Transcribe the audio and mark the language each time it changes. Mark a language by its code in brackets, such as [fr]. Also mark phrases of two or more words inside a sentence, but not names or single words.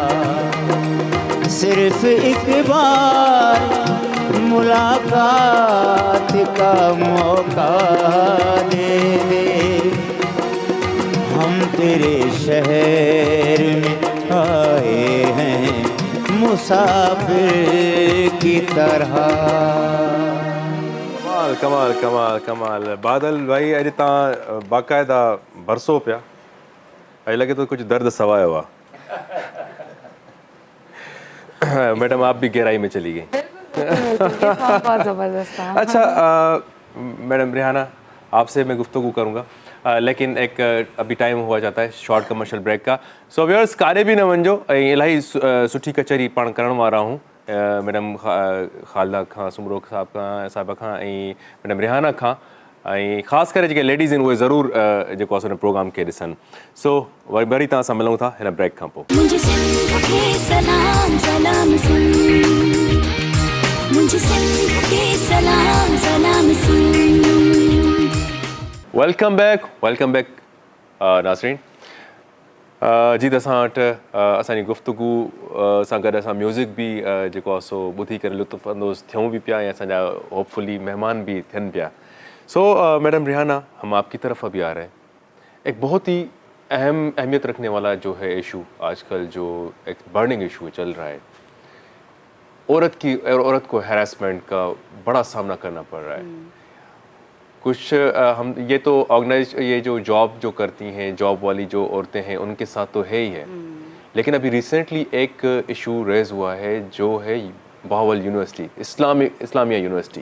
[ur] صرف ایک بار ملاقات کا موقع دے دے. ہم تیرے شہر میں آئے ہیں مسافر کی طرح. کمال کمال کمال کمال. [sd] बादल भाई अॼु तव्हां बाक़ाइदा भरसो पिया, अॼु लॻे तो कुछ दर्द सवायो हुआ। [ur] میڈم آپ بھی گہرائی میں چلی گئی. بہت زبردست تھا. اچھا میڈم ریحانہ، آپ سے میں گفتگو کروں گا، لیکن ایک ابھی ٹائم ہوا جاتا ہے [en] short commercial break [ur] کا. [sd] सो व्यूअर्स कारे भी न वञो, इलाही सुठी कचहरी पाण करण वारा हूँ मैडम ख़ालदा खां, सुमरो साहिब खां ऐं मैडम रिहाना खां, ऐं ख़ासि करे जेके लेडीज़ आहिनि उहे ज़रूरु जेको आहे प्रोग्राम खे ॾिसनि। सो वरी तव्हां सां मिलूं था हिन ब्रेक खां पोइ। [ur] مجھے سندھ کے سلام سلام سن، مجھے سندھ کے سلام سلام سن. [en] welcome back नाज़रीन। [sd] जी त असां वटि असांजी गुफ़्तगू सां गॾु असां म्यूज़िक बि जेको आहे सो ॿुधी करे लुत्फ़ अंदोज़ थियूं बि पिया ऐं असांजा होपफुली मेहमान भी थियनि पिया। [ur] سو میڈم ریحانہ، ہم آپ کی طرف ابھی آ رہے ہیں. ایک بہت ہی اہمیت رکھنے والا جو ہے ایشو آج کل جو ایک [en] burning issue [ur] چل رہا ہے، عورت کو ہیریسمنٹ کا بڑا سامنا کرنا پڑ رہا ہے. کچھ ہم یہ تو آرگنائز یہ جو جاب جو کرتی ہیں، جاب والی جو عورتیں ہیں ان کے ساتھ تو ہے ہی ہے، لیکن ابھی ریسنٹلی ایک [en] issue raise [ur] ہوا ہے جو ہے بہاول یونیورسٹی، اسلامیہ یونیورسٹی.